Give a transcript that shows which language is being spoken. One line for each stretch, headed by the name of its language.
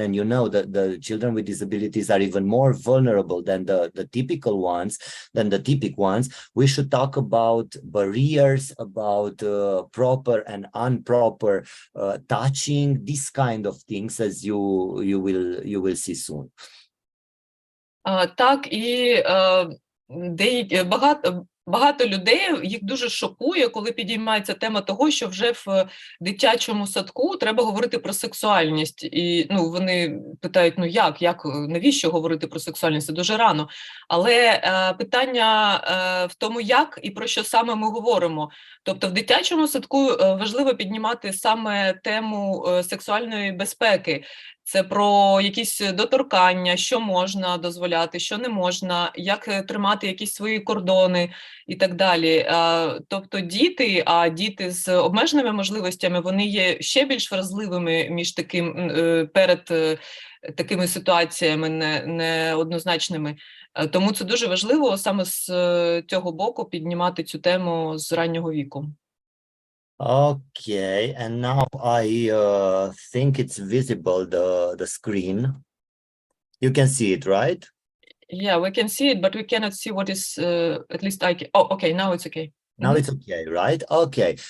English: And you know that the children with disabilities are even more vulnerable than the typical ones, We should talk about barriers, about proper and improper touching, this kind of things, as you will see soon.
Ukrainian: Так, і деякі багато людей, їх дуже шокує, коли підіймається тема того, що вже в дитячому садку треба говорити про сексуальність. І вони питають, як, навіщо говорити про сексуальність? Це дуже рано. Але питання в тому, як і про що саме ми говоримо. Тобто в дитячому садку важливо піднімати саме тему сексуальної безпеки. Це про якісь доторкання, що можна дозволяти, що не можна, як тримати якісь свої кордони і так далі. Тобто діти з обмеженими можливостями, вони є ще більш вразливими перед такими ситуаціями неоднозначними. Тому це дуже важливо саме з цього боку піднімати цю тему з раннього віку.
English: Okay, and now I think it's visible, the screen. You can see it, right? Yeah, we can see it, but we cannot see what is, at least I can. Oh, okay, now it's okay. Now it's okay, right? Okay.